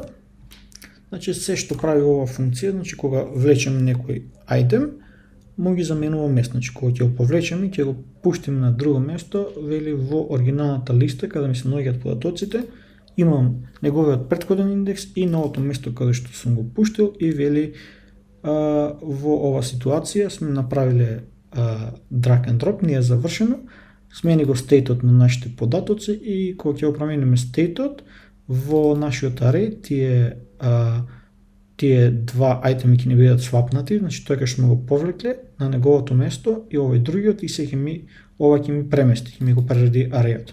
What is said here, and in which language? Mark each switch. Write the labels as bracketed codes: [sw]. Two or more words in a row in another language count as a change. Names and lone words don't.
[mk] Значи се што прави ова функција, значи кога влечеме некој item, му ги заменува место. Значи кога ќе го повлечеме, ќе го пуштиме на друго место, вели во оригиналната листа каде ми се наоѓаат податоците, имам неговиот претходен индекс и новото место каде што сум го пуштил и вели во ова ситуација сме направиле [en] drag and drop, [mk] не е завршено, смени го стейтот на нашите податоци и кога ќе го промениме стейтот во нашиот array, тие два айтеми ќе не бидат свапнати, значи тој кај што сме го повлекле на неговото место и овој другиот и ова ќе ми премести, ќе ми го преради арејот.